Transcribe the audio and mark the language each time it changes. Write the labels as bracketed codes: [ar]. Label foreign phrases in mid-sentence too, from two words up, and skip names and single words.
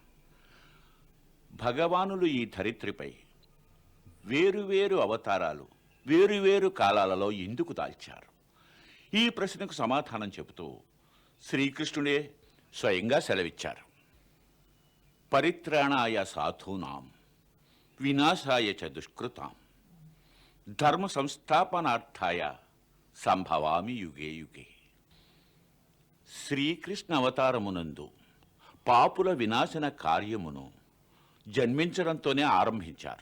[te] భగవానులు ఈ ధరిత్రిపై వేరువేరు అవతారాలు వేరువేరు కాలాలలో ఎందుకు దాల్చారు? ఈ ప్రశ్నకు సమాధానం చెబుతూ శ్రీకృష్ణుడే స్వయంగా సెలవిచ్చారు. [sa] పరిత్రాణాయ సాధూనాం వినాశాయ చ దుష్కృతాం ధర్మ సంస్థాపనార్థాయ సంభవామి యుగే యుగే. [te] శ్రీకృష్ణ అవతారమునందు పాపుల వినాశన కార్యమును జన్మించడంతోనే ఆరంభించారు.